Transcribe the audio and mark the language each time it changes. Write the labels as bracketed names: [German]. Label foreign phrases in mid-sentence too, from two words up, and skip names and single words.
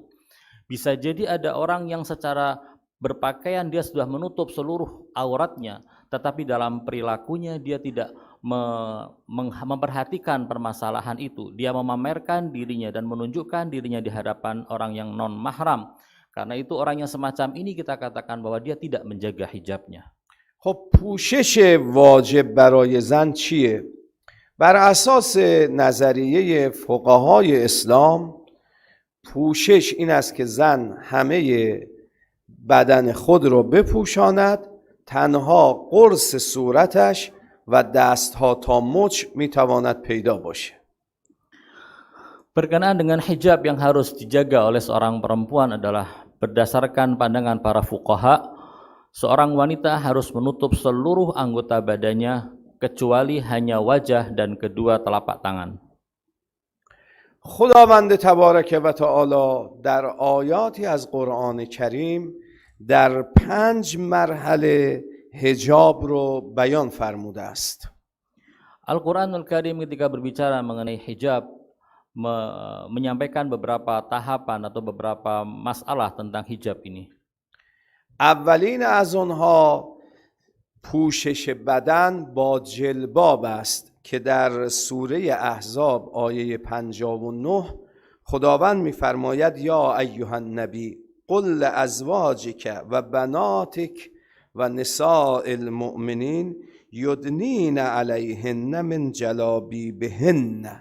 [Indonesian] Bisa jadi ada orang yang secara berpakaian dia sudah menutup seluruh auratnya, tetapi dalam perilakunya dia tidak memperhatikan permasalahan itu. Dia memamerkan dirinya dan menunjukkan dirinya di hadapan orang yang non mahram. Karena itu orang yang semacam ini kita katakan bahwa dia tidak menjaga hijabnya. [Persian] خب پوشش واجب برای زن چیه؟ بر اساس نظریه فقهای اسلام پوشش این است که زن همه بدن خود رو بپوشاند، تنها قرص صورتش و دستها تا مچ میتواند پیدا باشه. [Indonesian] Berkenaan dengan hijab yang harus dijaga oleh seorang perempuan adalah berdasarkan pandangan para fuqaha, seorang wanita harus menutup seluruh anggota badannya kecuali hanya wajah dan kedua telapak tangan. [Persian] خداوند تبارک و تعالی در آیاتی از قرآن کریم در 5 مرحله حجاب رو بیان فرموده است. [Indonesian] Al-Quranul Karim ketika berbicara mengenai hijab menyampaikan beberapa tahapan atau beberapa masalah tentang hijab ini. [Persian] اولین از آنها پوشش بدن با جلباب است که در سوره احزاب آیه 59 خداوند می‌فرماید [Arabic] یا ایها النبی قل لازواجک و بناتک و نساء المؤمنین یدنین علیهن من جلابیبهن.